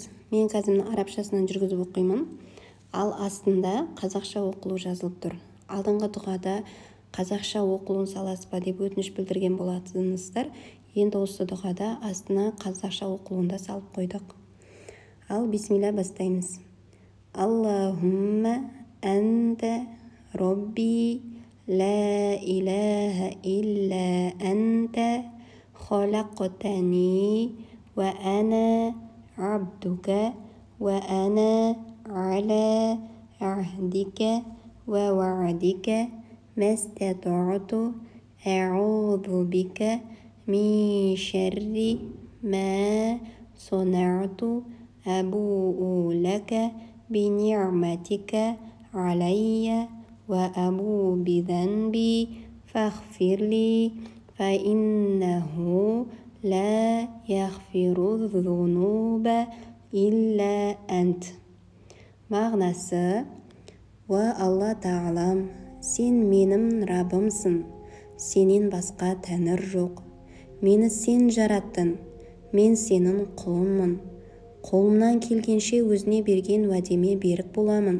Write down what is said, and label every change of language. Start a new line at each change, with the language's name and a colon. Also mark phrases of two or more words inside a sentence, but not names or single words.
Kazakh: Мен қазір арабшасынан жүргізіп оқимын. Ал астында қазақша оқылу жазылып тұр. Алдыңғы дұғада қазақша оқылуын саласыз ба деп өтініш білдірген болатыныздар. Енді осы дұғада астына қазақша оқылуында салып қойдық. Ал бисмилля бастаймыз.
Arabic: اللهم أنت ربي لا إله إلا أنت خلقتني وأنا عبدك وأنا على عهدك ووعدك ما استطعت أعوذ بك من شر ما صنعت أبوء لك بنعمتك علي وأبوء بذنبي فاغفر لي فإنه لا يغفر الذنوب إلا أنت.
Kazakh: Мағынасы: Уа Алла Тағалам, сен менің Раббымсың, сенен басқа тәңір жоқ. Мені сен жараттың, мен сенің құлыңмын. Қолымнан келгенше өзіне берген уәдеме берік боламын.